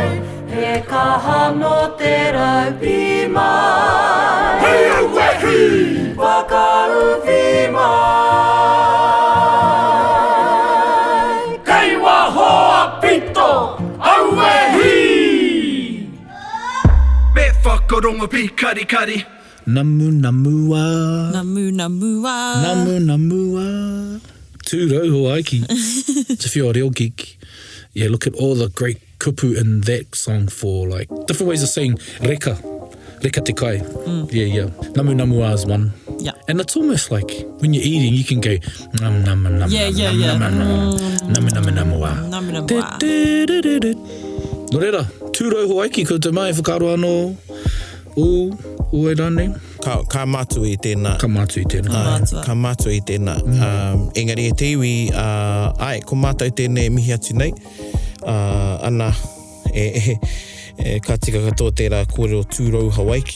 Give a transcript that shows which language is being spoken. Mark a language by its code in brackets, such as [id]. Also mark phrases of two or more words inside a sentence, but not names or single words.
[mi] E kaha no te raupi mai. Hei au wehi! Whakauwhi mai. Whakarongo pi kari kari. Namu namua. Namu namua. Namu namua. Tūrau Hawaiki. [en] So if you're a real geek, look at all the great kupu in that song for like different ways of saying reka. [mi] Reka te kai. Yeah. Namu namua [en] is one. Yeah. And it's almost like when you're eating, you can go nam nam nam. Yeah. [mi] Namu namu namua. Namu namua. Nō reira, tūrau Hawaiki, ko te mai whakaro anō o e rane. Ka mātu i tēnā. Ka mātu i tēnā. Ka mātu i tēnā. Engari e te iwi, ko mātou tēnei mihi atu nei. Ana, ka tika katoa tērā kōrero tūrau Hawaiki.